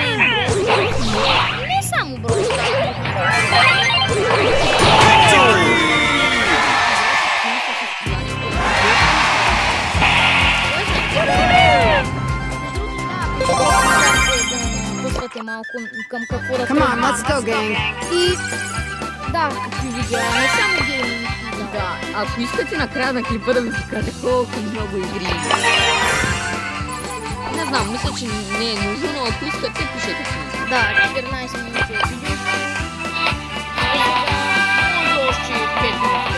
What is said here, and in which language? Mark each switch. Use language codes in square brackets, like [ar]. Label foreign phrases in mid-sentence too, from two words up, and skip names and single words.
[bg] не само бро. Пускате малко към какво да [en] Come on, let's go, gang. [bg] И да, какви видеа, не само гейминг. Да, ако искате накрая на клипа да ви покажа колко много игри има. Не знам, мисля, че не е нужно, но ако искате, пишете в нас. Да, 14 минути е видео. Може още 5 минути.